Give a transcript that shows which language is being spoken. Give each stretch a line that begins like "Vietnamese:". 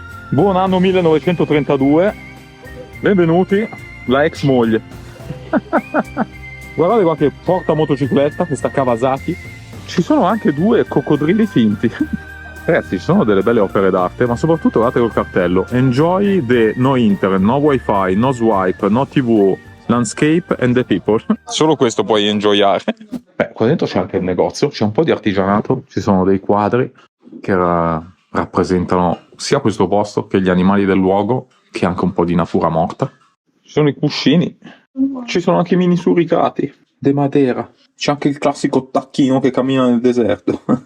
Italian: Buon anno 1932. Benvenuti, la ex moglie. Guardate qua che porta motocicletta, questa Kawasaki. Ci sono anche due coccodrilli finti. Ragazzi, ci sono delle belle opere d'arte, ma soprattutto guardate col cartello.
English: Enjoy the no internet, no wifi, no swipe, no tv, landscape and the people.
Italian: Solo questo puoi enjoyare. Beh, qua dentro c'è anche il negozio, c'è un po' di artigianato, ci sono dei quadri che rappresentano sia questo posto che gli animali del luogo, che anche un po' di natura morta. Ci sono i cuscini, ci sono anche i mini suricati de Matera, c'è anche il classico tacchino che cammina nel deserto.